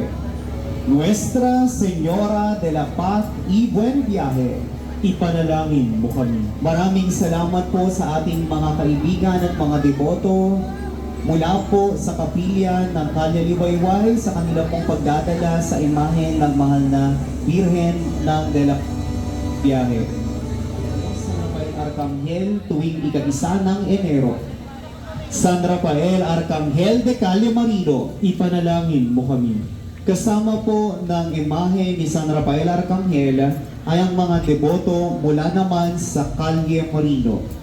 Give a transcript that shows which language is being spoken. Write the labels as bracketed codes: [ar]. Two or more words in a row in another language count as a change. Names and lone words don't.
[tl] Nuestra Señora de la Paz y Buen Viaje, ipanalangin mo kami. Maraming salamat po sa ating mga kaibigan at mga deboto mula po sa kapilya ng Kalye Liwayway sa kanila pong pagdadala sa imahe ng mahal na Birhen ng de la Viaje. Arcangel tuwing ika-1 ng Enero. San Rafael Arcangel de Calle Marino, ipanalangin mo kami. Kasama po ng imahe ni San Rafael Arcangel ay ang mga deboto mula naman sa Calle Marino.